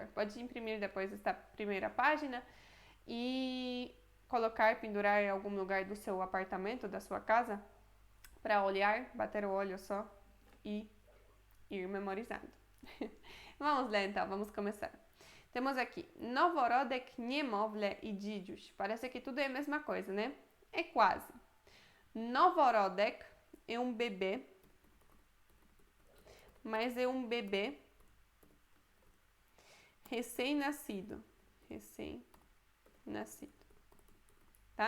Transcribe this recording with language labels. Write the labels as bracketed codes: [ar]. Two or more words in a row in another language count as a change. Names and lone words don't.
[pt] Pode imprimir depois esta primeira página e colocar, pendurar em algum lugar do seu apartamento, da sua casa, para olhar, bater o olho só e ir memorizando. Vamos lá então, vamos começar. Temos aqui [pl] noworodek, niemowlę i dzidziuś. [pt] Parece que tudo é a mesma coisa, né? É quase. Noworodek é um bebê, mas é um bebê recém-nascido. Recém-nascido. Tá?